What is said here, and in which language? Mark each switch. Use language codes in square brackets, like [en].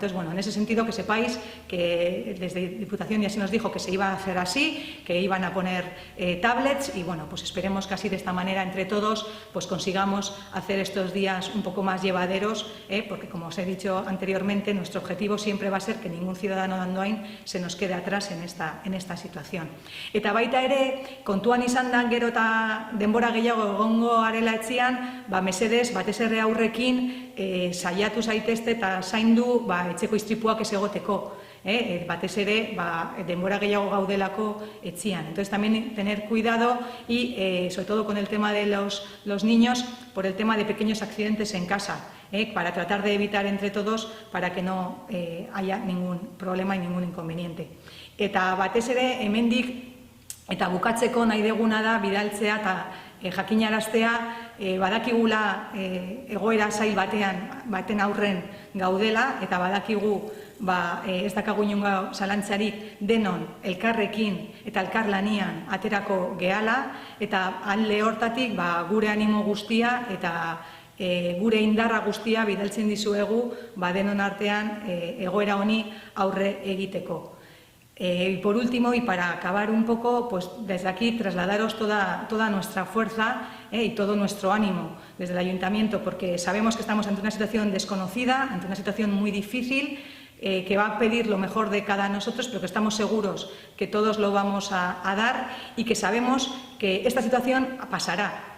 [es] Entonces, en ese sentido que sepáis que desde Diputación ya se nos dijo que se iba a hacer así, que iban a poner tablets y esperemos que así de esta manera entre todos consigamos hacer estos días un poco más llevaderos, porque como os he dicho anteriormente, nuestro objetivo siempre va a ser que ningún ciudadano de Andoain se nos quede atrás en esta situación. [eu] Eta baita ere, kontuan izan da gero eta denbora gehiago egongo arela etzian, mesedez, batez ere aurrekin, saiatu zaitezte eta zaindu etxeko istripuak ez egoteko. Batez ere, denbora gehiago gaudelako etzian. [es] Entonces, también tener cuidado y, sobre todo con el tema de los niños, por el tema de pequeños accidentes en casa, para tratar de evitar entre todos para que no haya ningún problema y ningún inconveniente. [eu] Eta batez ere, hemendik, eta bukatzeko nahi deguna da bidaltzea eta jakinaraztea badakigula egoera zail baten aurren gaudela eta badakigu ez dakagu inongo zalantzarik denon elkarrekin eta elkarlanian aterako gehala eta alde hortatik gure animo guztia eta gure indarra guztia bidaltzen dizuegu denon artean egoera honi aurre egiteko. [es] Y por último, y para acabar un poco, desde aquí trasladaros toda nuestra fuerza y todo nuestro ánimo desde el Ayuntamiento, porque sabemos que estamos ante una situación desconocida, ante una situación muy difícil, que va a pedir lo mejor de cada nosotros, pero que estamos seguros que todos lo vamos a dar y que sabemos que esta situación pasará.